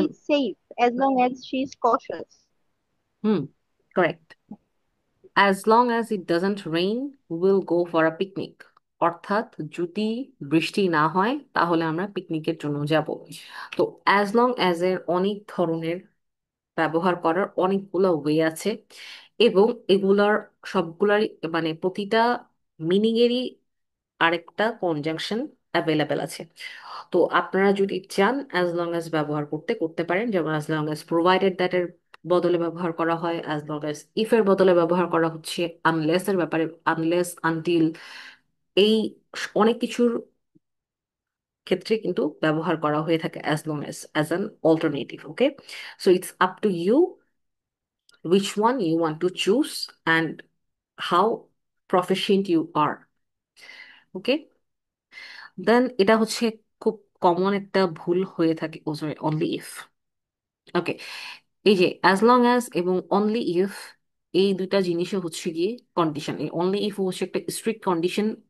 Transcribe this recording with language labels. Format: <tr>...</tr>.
<en>be safe as long as she is cautious.</en> <bn>Hmm, correct.</bn> <en>as long as it doesn't rain will go for a picnic,</en> <bn>অর্থাৎ যদি বৃষ্টি না হয় তাহলে আমরা পিকনিকের জন্য যাব। তো অ্যাজ লং অ্যাজ এর অনেক ধরনের ব্যবহার করার অনেকগুলো ওয়ে আছে, এবং এগুলার সবগুলারই মানে প্রতিটা মিনিং এরই আরেকটা কনজাংশন অ্যাভেলেবেল আছে। তো আপনারা যদি চান অ্যাজ লং অ্যাজ ব্যবহার করতে করতে পারেন, যেমন as long as provided that এর বদলে ব্যবহার করা হয়, অ্যাজ লং অ্যাজ ইফ এর বদলে ব্যবহার করা হচ্ছে, আনলেস এর ব্যাপারে আনলেস, আনটিল, এই অনেক কিছুর ক্ষেত্রে কিন্তু ব্যবহার করা হয়ে থাকে as long as an alternative.</bn> <en>Okay, so it's up to you which one you want to choose and how proficient you are.</en> <bn>ওকে, দেন এটা হচ্ছে খুব কমন একটা ভুল হয়ে থাকে, ও সরি, অনলি ইফ। ওকে, এই যে অ্যাজ লং অ্যাজ এবং অনলি ইফ, এই দুইটা জিনিসও হচ্ছে গিয়ে কন্ডিশন। এই অনলি ইফ হচ্ছে একটা স্ট্রিক্ট কন্ডিশন</bn>